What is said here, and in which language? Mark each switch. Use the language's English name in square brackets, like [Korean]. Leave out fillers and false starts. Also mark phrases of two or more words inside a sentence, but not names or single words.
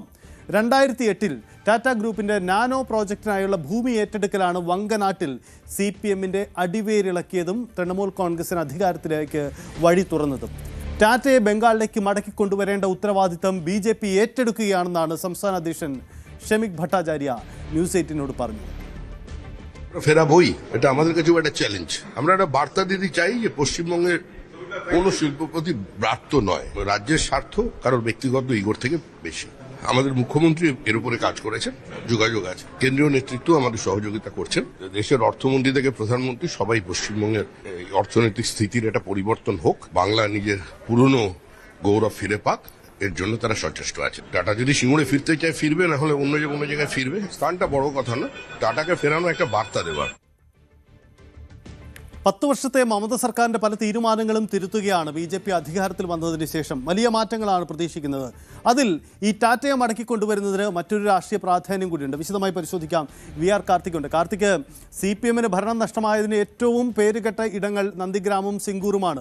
[Malayalam] 2008 ടാറ്റ ഗ്രൂപ്പിൻ്റെ നാനോ പ്രോജക്റ്റിനായുള്ള ഭൂമി ഏറ്റെടുക്കലാണ് വങ്കനാട്ടിൽ CPMൻ്റെ അടിവേരിളക്കിയതും തൃണമൂൽ കോൺഗ്രസിന് അധികാരത്തിലേക്ക് വഴി തുറന്നതും. ടാറ്റയെ ബംഗാളിലേക്ക് മടക്കിക്കൊണ്ടുവരേണ്ട ഉത്തരവാദിത്തം BJP ഏറ്റെടുക്കുകയാണെന്നാണ് സംസ്ഥാന അധ്യക്ഷൻ ഷെമിക് ഭട്ടാചാര്യ ന്യൂസ് 18നോട് പറഞ്ഞത്. [Bangla] ফেরা বই এটা আমাদের কাছে একটা চ্যালেঞ্জ। আমরা একটা বার্তা দিতে চাই যে পশ্চিমবঙ্গের কোনো শিল্পপতি ব্রাত্য নয়, রাজ্যের স্বার্থ কারোর ব্যক্তিগত ইগোর থেকে বেশি। আমাদের মুখ্যমন্ত্রী এর উপরে কাজ করেছেন, যোগাযোগ আছে, কেন্দ্রীয় নেতৃত্ব আমাদের সহযোগিতা করছেন। দেশের অর্থমন্ত্রী থেকে প্রধানমন্ত্রী সবাই পশ্চিমবঙ্গের অর্থনৈতিক স্থিতির একটা পরিবর্তন হোক, বাংলা নিজের পুরনো গৌরব ফিরে পাক, এর জন্য তারা সচেষ্ট আছে। টাটা যদি সিঙ্গুরে ফিরতে চায় ফিরবে, না হলে অন্য কোনো জায়গায় ফিরবে। স্থানটা বড় কথা না, টাটাকে ফেরানো একটা বার্তা দেওয়ার। [Malayalam] 10 വർഷത്തെ മമത സർക്കാരിൻ്റെ പല തീരുമാനങ്ങളും തിരുത്തുകയാണ് BJP അധികാരത്തിൽ വന്നതിന് ശേഷം. വലിയ മാറ്റങ്ങളാണ് പ്രതീക്ഷിക്കുന്നത്. അതിൽ ഈ ടാറ്റയെ മടക്കിക്കൊണ്ടുവരുന്നതിന് മറ്റൊരു രാഷ്ട്രീയ പ്രാധാന്യം കൂടിയുണ്ട്. വിശദമായി പരിശോധിക്കാം. VR കാർത്തിക്കുണ്ട്. കാർത്തിക്, CPMന് ഭരണം നഷ്ടമായതിന് ഏറ്റവും പേരുകെട്ട ഇടങ്ങൾ നന്ദിഗ്രാമും സിംഗൂറുമാണ്.